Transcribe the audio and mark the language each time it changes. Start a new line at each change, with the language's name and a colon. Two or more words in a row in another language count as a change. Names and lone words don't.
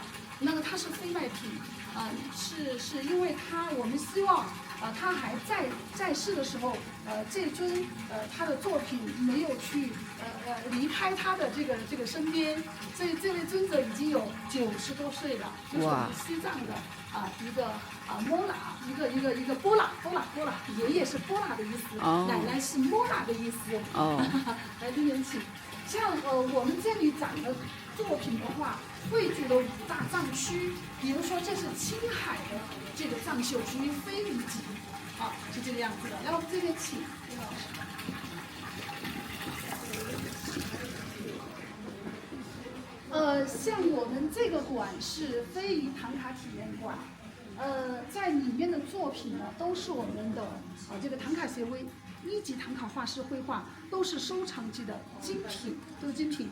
Chinese: 那么它是非卖品，是因為我們希望他還在世的時候，這尊他的作品沒有去離開他的這個身邊，所以這位尊者已經有90多歲了，就是我們西藏的一個摩拉，一個波拉，爺爺是波拉的意思，奶奶是摩拉的意思。來這邊請，像我們這裡展的作品的話，匯聚了5大藏區，比如說這是青海的這個藏繡，屬於非遺級，是這個樣子的。然後這邊請李老師。像我們這個館是非遺唐卡體驗館，在裡面的作品呢，都是我們的這個唐卡協會1級唐卡畫師繪畫，都是收藏級的精品，都是精品。